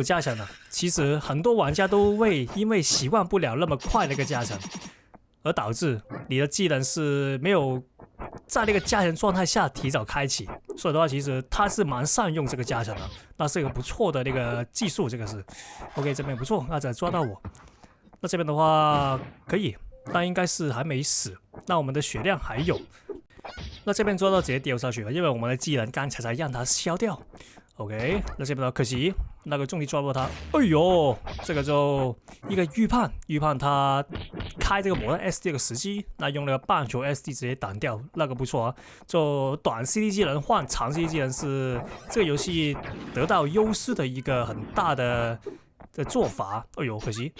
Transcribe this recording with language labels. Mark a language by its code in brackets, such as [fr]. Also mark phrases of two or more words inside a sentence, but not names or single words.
[zh] 加成了，其實很多玩家都會因為習慣不了那麼快的一個加成，而導致你的技能是沒有在那個加成狀態下提早開啟，所以的話，其實他是蠻善用這個加成的，那是一個不錯的那個技術，這個是 OK， 這邊不錯，那再抓到我，那這邊的話可以，但應該是還沒死，那我們的血量還有。那這邊抓到直接丟下去了，因為我們的技能剛才讓它消掉。OK， 那這邊的可惜那個重力抓不到它。哎呦，這個就一個預判他開這個魔彈 SD 這個時機，那用那個棒球 SD 直接擋掉，那個不錯啊。就短 CD 技能換長 CD 技能是這個遊戲得到優勢的一個很大的做法。哎呦，可惜。